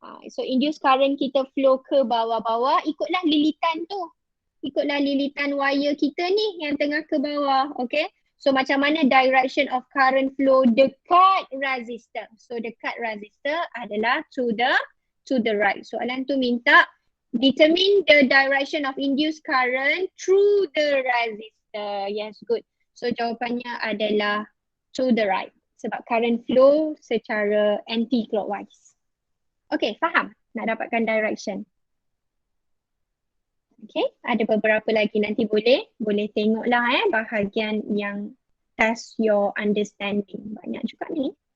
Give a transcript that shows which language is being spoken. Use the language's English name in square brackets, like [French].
[Malay] So induced current kita flow ke bawah-bawah. Ikutlah lilitan tu. Ikutlah lilitan wire kita ni yang tengah ke bawah. Okay. So macam mana [English] direction of current flow [Malay] dekat [English] resistor? [Malay] So dekat resistor adalah [English] to the right. [Malay] Soalan tu minta [English] determine the direction of induced current through the resistor. Yes, good. [Malay] So jawapannya adalah [English] to the right. [Malay] Sebab current flow secara anti-clockwise. Okay, faham? Nak dapatkan direction. Okay, ada beberapa lagi nanti boleh tengoklah bahagian yang test your understanding. Banyak juga ni.